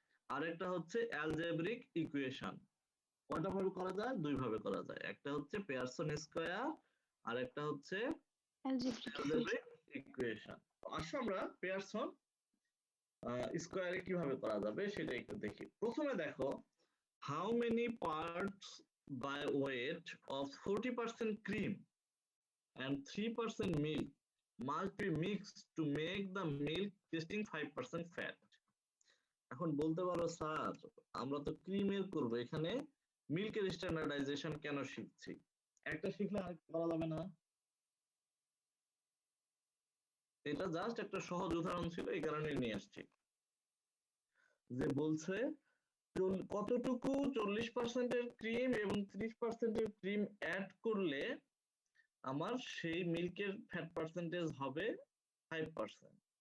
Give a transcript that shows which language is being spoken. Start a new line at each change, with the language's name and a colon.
Bangla: আরেকটা হচ্ছে algebraic equation. কয়টা ভাবে করা যায়? দুই ভাবে করা যায়। একটা হচ্ছে পেয়ারসন স্কয়ার, আর একটা হচ্ছে অ্যালজেব্রিক অ্যালজেব্রিক ইকুয়েশন। আসো আমরা পেয়ারসন স্কয়ারে কিভাবে করা যাবে সেটা একটু দেখি। প্রথমে দেখো,
English: how many parts by weight of 40% cream and 3% milk must be mixed to make the milk tasting 5% fat?
Bangla: এখন বলতে পারো স্যার, আমরা তো ক্রিমের করব, এখানে মিল্কের স্ট্যান্ডার্ডাইজেশন কেন শিখছি? একটা শিখলে আরেকটা করা যাবে না? এটা জাস্ট একটা সহজ উদাহরণ ছিল, এই কারণে নিয়ে আসছি। যে বলছে কতটুকু 40%-এর ক্রিম এবং 30%-এর ক্রিম অ্যাড করলে আমার সেই মিল্কের ফ্যাট পার্সেন্টেজ হবে 5%।